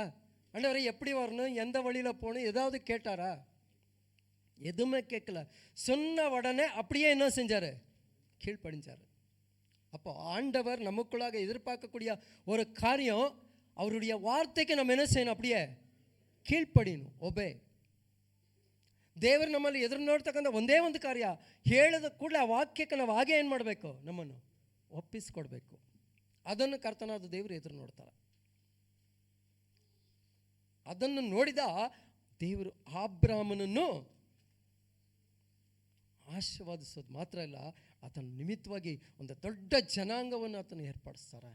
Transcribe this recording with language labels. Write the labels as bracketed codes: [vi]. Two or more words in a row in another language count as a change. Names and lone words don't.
[ta] ஆண்டவரே எப்படி வரணும், எந்த வழியில் போகணும், ஏதாவது கேட்டாரா? எதுவுமே கேட்கல. சொன்ன உடனே அப்படியே என்ன செஞ்சார்? கீழ்ப்படிஞ்சார். அப்போ ஆண்டவர் நமக்குள்ளாக எதிர்பார்க்கக்கூடிய ஒரு காரியம், அவருடைய வார்த்தைக்கு நம்ம என்ன செய்யணும்? அப்படியே ಕೀழ்ಪಡಿನು, ಒಬೆ. [kn] ದೇವರು ನಮ್ಮಲ್ಲಿ ಎದುರು ನೋಡ್ತಕ್ಕಂಥ ಒಂದೇ ಒಂದು ಕಾರ್ಯ, ಹೇಳಿದ ಕೂಡಲೇ ಆ ವಾಕ್ಯಕ್ಕೆ ನಾವು ಹಾಗೆ ಏನು ಮಾಡಬೇಕು? ನಮ್ಮನ್ನು ಒಪ್ಪಿಸ್ಕೊಡ್ಬೇಕು. ಅದನ್ನು ಕರ್ತನಾದ ದೇವರು ಎದುರು ನೋಡ್ತಾರೆ. ಅದನ್ನು ನೋಡಿದ ದೇವರು ಅಬ್ರಹಾಮನನ್ನು ಆಶೀರ್ವಾದಿಸೋದು ಮಾತ್ರ ಇಲ್ಲ, ಆತನ ನಿಮಿತ್ತವಾಗಿ ಒಂದು ದೊಡ್ಡ ಜನಾಂಗವನ್ನು ಆತನು ಏರ್ಪಡಿಸ್ತಾರೆ.